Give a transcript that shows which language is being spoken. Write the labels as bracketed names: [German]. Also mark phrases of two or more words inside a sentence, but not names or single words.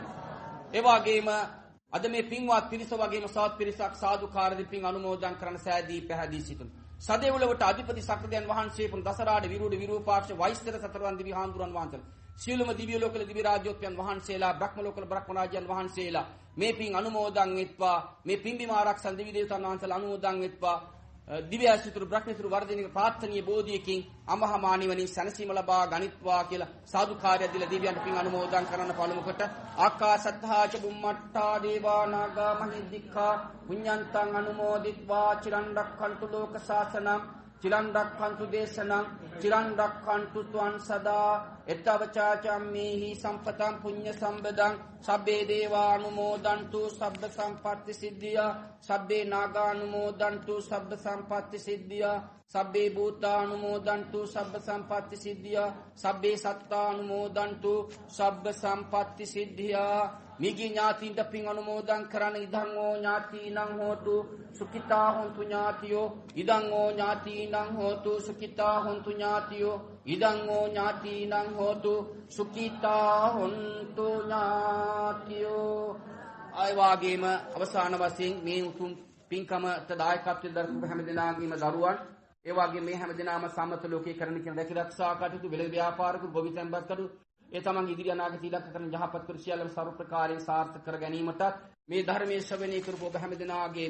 [Sinhala] ඒ වගේම අද මේ පින්වත් පිරිස වගේම සවත් පිරිසක් සාදුකාර දෙපින් අනුමෝදන් කරන සෑදී පැහැදී සිටින සදේවලවට අධිපති සක්‍රදයන් වහන්සේ පුන් දසරාඩ විරුඩ විරූපාක්ෂ වෛස්තර සතරවන් දිවි හාමුදුරන් වහන්සේලා සියලුම දිව්‍ය ලෝකවල දිව්‍ය රාජ්‍යෝත්පයන් වහන්සේලා බ්‍රහ්ම ලෝකවල බ්‍රහ්ම රාජ්‍යයන් වහන්සේලා මේ පින් අනුමෝදන් වෙත්වා මේ පින්බිම ආරක්ෂා දිව්‍ය දේවතාවුන් වහන්සේලා අනුමෝදන් වෙත්වා දිව්‍ය ආශිතුරු බ්‍රහ්මසිතුරු වර්ධනීය ප්‍රාර්ථනීය බෝධියකින් අමහා නිවනින් සැනසීම ලබා ගනිත්වා කියලා සාදුකාරය දීලා දිව්‍යයන්ට පින් අනුමෝදන් කරන්න පළමු කොට [Pali] ආකාසත්තා ච බුම්මට්ටා දේවා නාග මහිද්దికා පුඤ්ඤන්තං අනුමෝදිත්වා චිරන් රක්ඛන්තු ලෝක සාසනං චිරන් රක්ඛන්තු දේශනං චිරන් රක්ඛන්තු ත්වං සදා එත්තවචාචම්මේහි සම්පතං පුඤ්ඤ සම්පදං සබ්බේ දේවා අනුමෝදන්තු සබ්බ සම්පatti සිද්ධියා සබ්බේ නාගා අනුමෝදන්තු සබ්බ සම්පatti සිද්ධියා සබ්බේ භූතා අනුමෝදන්තු සබ්බ සම්පatti සිද්ධියා සබ්බේ සත්තා අනුමෝදන්තු සබ්බ සම්පatti සිද්ධියා [Sinhala] මිගි ඥාතින්ට පින් අනුමෝදන් කරන [Pali] ඉදං ඕ ඥාතිනං හෝතු සුඛිතා හොන්තු ඥාතියෝ ඉදං ඕ ඥාතිනං හෝතු සුඛිතා හොන්තු ඥාතියෝ ඉදං ඕ ඥාතිනං හෝතු සුඛිතා හොන්තු [Sinhala] ඥාතියෝ ආය වාගේම අවසාන වශයෙන් මේ උතුම් පින්කමට දායකත්වයෙන් දරපු හැම දිනාගේම දරුවන් ඒ වගේ මේ හැම දිනාම සම්මත ලෝකේ කරන කියන රැකී ආරක්ෂා කටයුතු වෙළඳ ව්‍යාපාරික ගොවි සම්පත් කටයුතු ඒ තමන් ඉදිරි අනාගත ඉලක්ක කරන යහපත් කර සියල්ලම සර්ව ප්‍රකාරයෙන් සාර්ථක කර ගැනීමට මේ ධර්මයේ ශ්‍රවණය කරපු ඔබ හැම දිනාගේම